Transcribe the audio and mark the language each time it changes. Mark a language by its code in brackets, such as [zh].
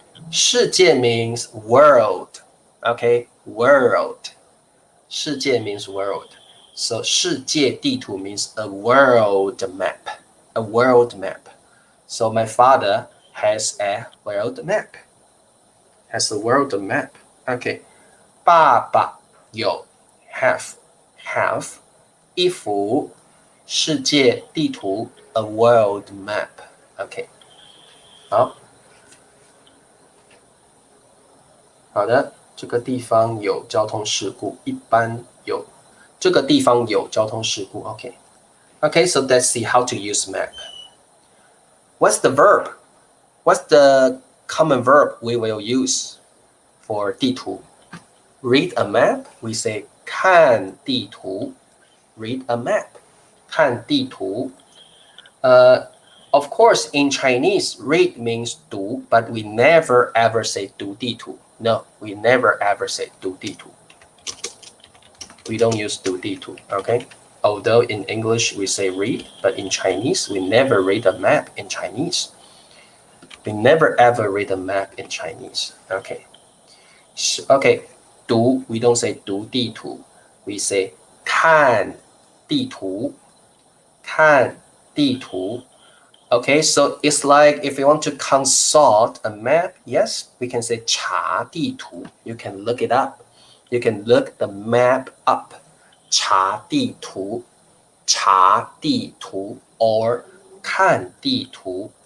[en] 世界 means world. Okay, world. 世界 means world. So 世界地图 means a world map. A world map. So my father has a world map. Has a world map. Okay. [zh] 爸爸有 have 一幅世界地图 [en] a world map. Okay. [zh] 好的，这个地方有交通事故，一般有。这个地方有交通事故 Okay. [en] Okay, so let's see how to use map. What's the verb? What's the common verb we will use for 地图? Read a map, we say 看地图. Read a map. 看地图. Of course, in Chinese, read means 读, but we never ever say 读地图. No, we never ever say 读地图. We don't use 读地图, okay? Although in English we say read, but in Chinese we never read a map in Chinese. We never ever read a map in Chinese, okay? Okay, 读 we don't say 读地图, we say 看地图, 看地图. Okay, so it's like if you want to consult a map, yes, we can say 查地图. You can look it up. You can look the map up. [zh] 查地图, 查地图 or 看地图.